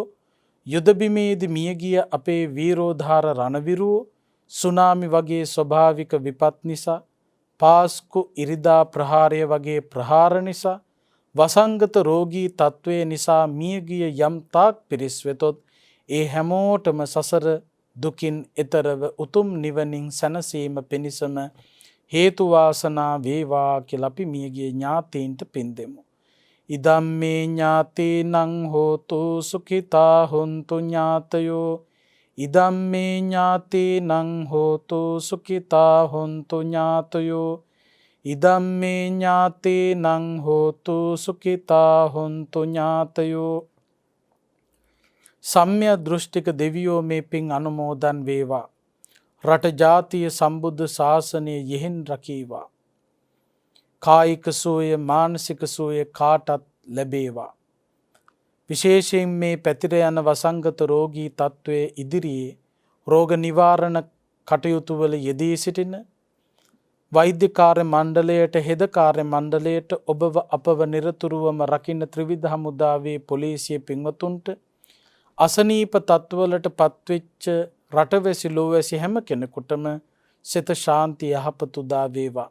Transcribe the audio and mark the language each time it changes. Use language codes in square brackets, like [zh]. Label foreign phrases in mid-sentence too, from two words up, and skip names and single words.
[si] යුදබිමේදී මියගිය අපේ වීරෝධාර රණවිරුවෝ සුනාමි වගේ ස්වභාවික විපත් නිසා පාස්කු ඉරිදා ප්‍රහාරය වගේ ප්‍රහාර නිසා වසංගත රෝගී තත්ත්වය නිසා මියගිය යම් තාක් පිරිස් වෙතොත් ඒ හැමෝටම සසර දුකින් එතරව උතුම් නිවනින් සැනසීම පිණිසම හේතු වාසනා වේවා කියලා අපි මියගිය ඥාතීන්ට පින් දෙමු. [pi] ඉදම්මේ ඥාතීනං හෝතු සුඛිතා හොන්තු ඥාතයෝ ඉදම්මේ ඥාතීනං හෝතු සුඛිතා හොන්තු ඥාතයෝ ඉදම්මේ ඥාතීනං හෝතු සුඛිතා හොන්තු ඥාතයෝ. [si] සම්‍යක් දෘෂ්ටික දෙවියෝ මේ පින් අනුමෝදන් වේවා. රට ජාතිය සම්බුද්ධ ශාසනය යෙහෙන් රකීවා. කායික සුවය මානසික සුවය කාටත් ලැබේවා. විශේෂයෙන් මේ පැතිර යන වසංගත රෝගී තත්ත්වයේ ඉදිරියේ රෝග නිවාරණ කටයුතු වල යෙදී සිටින වෛද්‍ය කාර්ය මණ්ඩලයට හෙද කාර්ය මණ්ඩලයට ඔබව අපව නිරතුරුවම රකින්න ත්‍රිවිධ හමුදාවේ පොලිසිය පින්වතුන්ට අසනීප තත්ත්වවලට පත්වෙච්ච රටවැසි ලෝවැසි හැම කෙනෙකුටම සිත ශාන්ති යහපත උදා වේවා.